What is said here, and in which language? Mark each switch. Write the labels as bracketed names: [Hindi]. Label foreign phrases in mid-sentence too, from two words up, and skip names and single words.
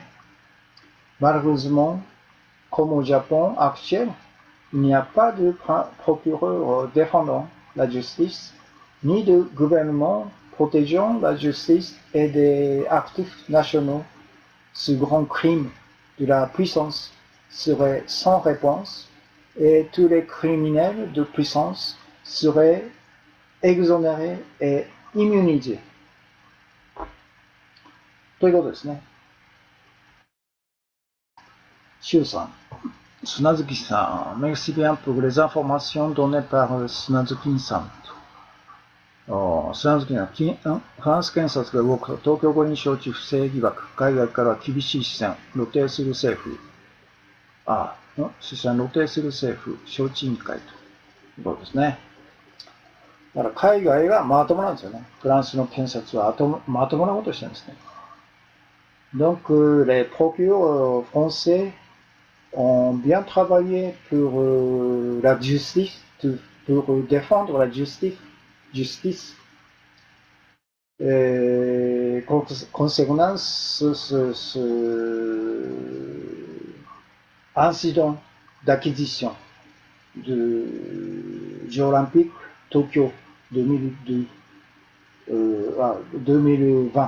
[French] Malheureusement, comme au Japon actuel, il n'y a pas de procureur défendant la justice, ni de gouvernement protégeant la justice et des actifs nationaux. Ce grand crime de la puissance serait sans réponse et tous les criminels de puissance seraient exonérés et immunisés. [Japanese] ということですね。周さん、砂月さん、 [French] merci bien pour les informations données par [Japanese] 砂月さん。砂月さん、フランス検察が動くと東京五輪招致不正疑惑、海外からは厳しい視線、露呈する政府、視線露呈する政府、招致委員会ということですね。だから海外がまともなんですよね。フランスの検察はまともなことをしてるんですね。 [French] Donc, les procureurs français ont bien travaillé pour la justice, pour défendre la justice. Concernant ce incident d'acquisition de Jeux olympiques Tokyo 2020.